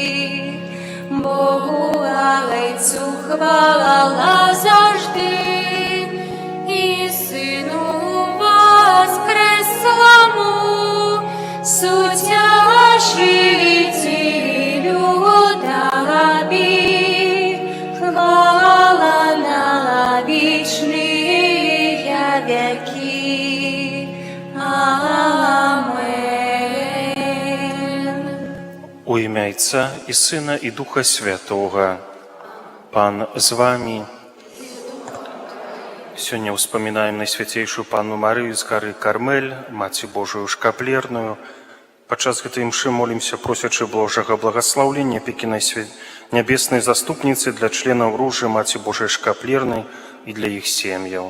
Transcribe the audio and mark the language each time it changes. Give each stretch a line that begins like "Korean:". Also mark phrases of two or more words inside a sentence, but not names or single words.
Ukrainian: Богу Отцю хвала завжди, і Сину воскреслому, Утешителю Тобі, хвала на вічні віки. Амен. У ім'я Отця і Сина і Духа Святого. Пан з вами.
Belarusian: Сёння ўспамінаем Найсвяцейшую Панну Марыю з гары Кармель, Маці Божую шкаплерную. Падчас гэтай імшы молімся, просячы Божага благаслаўлення апекі нябеснай заступніцы для членаў ружы Маці Божай шкаплернай і для іх сем'яў.